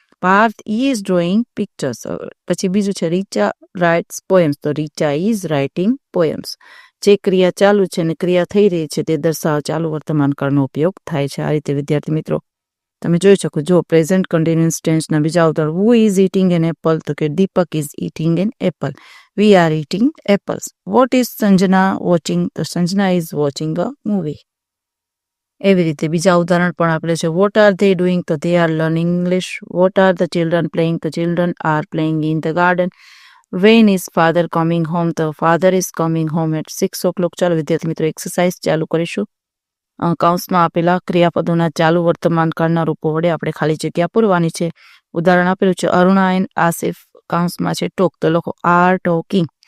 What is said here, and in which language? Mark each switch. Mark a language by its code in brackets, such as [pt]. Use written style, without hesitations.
[en] Parth is drawing pictures. [gu] પછી બીજું છે [en] Richa writes poems, તો Richa is writing poems. [gu] જે ક્રિયા ચાલુ છે અને ક્રિયા થઈ રહી છે તે દર્શાવવા ચાલુ વર્તમાન કાળનો ઉપયોગ થાય છે. આ રીતે વિદ્યાર્થી મિત્રો તમે જોઈ શકો. જો પ્રેઝન્ટ કન્ટિન્યુઅસ ટેન્સના બીજા ઉદાહરણ [en] હુ is eating an apple, [gu] તો કે [en] Deepak is eating an apple. We are eating apples. What is Sanjana watching? તો સંજના is watching a movie. [gu] એવી રીતે બીજા ઉદાહરણ પણ આપણે છે. [en] What are they doing? તો they are learning English. What are the children playing? The children are playing in the garden. When is father coming home? તો father is coming home at 6 o'clock. [gu] ચાલો વિદ્યાર્થી મિત્રો exercise ચાલુ કરીશું. કૌંસમાં આપેલા ક્રિયાપદોના ચાલુ વર્તમાન કાળના રૂપો વડે આપણે ખાલી જગ્યા પૂરવાની છે. ઉદાહરણ આપેલું છે અરુણા એન્ડ આસિફ, કૌંસમાં છે ટોક, તો લખો [en] Are talking.